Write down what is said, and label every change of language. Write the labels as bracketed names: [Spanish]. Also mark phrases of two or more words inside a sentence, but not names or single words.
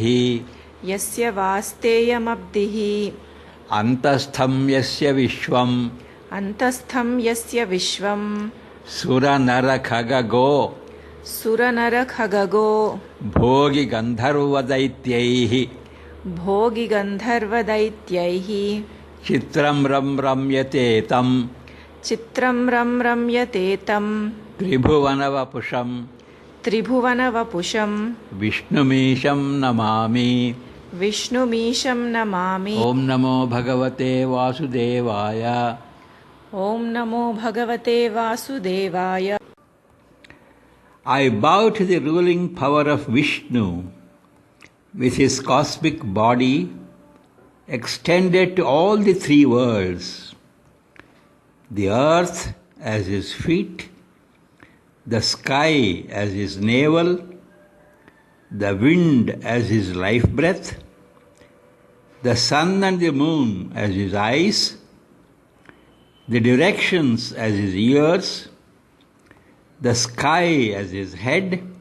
[Sanskrit] ಯಸ್ಯ ವಾಸ್ತೇಯಮಬ್ಧಿಃ ಅಂತಸ್ಥಂ ಯಸ್ಯ ವಿಶ್ವಂ ಅಂತಸ್ಥಂ ಯಸ್ಯ ವಿಶ್ವಂ ಸುರನರಖಗೋ ಸುರನರಖಗೋ ಭೋಗಿ ಗಂಧರ್ವದೈತ್ಯೈಃ ಭೋಗಿ ಗಂಧರ್ವದೈತ್ಯೈಃ ಚಿತ್ರಂ ರಂ ರಮ್ಯತೆ ತಂ ಚಿತ್ರಂ ರಂ ರಮ್ಯತೆ ತಂ ತ್ರಿಭುವನವಪುಷಂ ತ್ರಿಭುವನವಪುಷಂ ವಿಷ್ಣುಮೀಶಂ ನಮಾಮಿ. ವಿಷ್ಣುಮೀಶಂ ನಮಾಮಿ. ಓಂ ನಮೋ ಭಗವತೆ ವಾಸುದೇವಾಯ. ಓಂ ನಮೋ ಭಗವತೆ ವಾಸುದೇವಾಯ. [English] I bow to the ruling power of Vishnu with his cosmic body extended to all the three worlds, the earth as his feet, the sky as his navel, the wind as his life breath, the sun and the moon as his eyes, the directions as his ears, the sky as his head,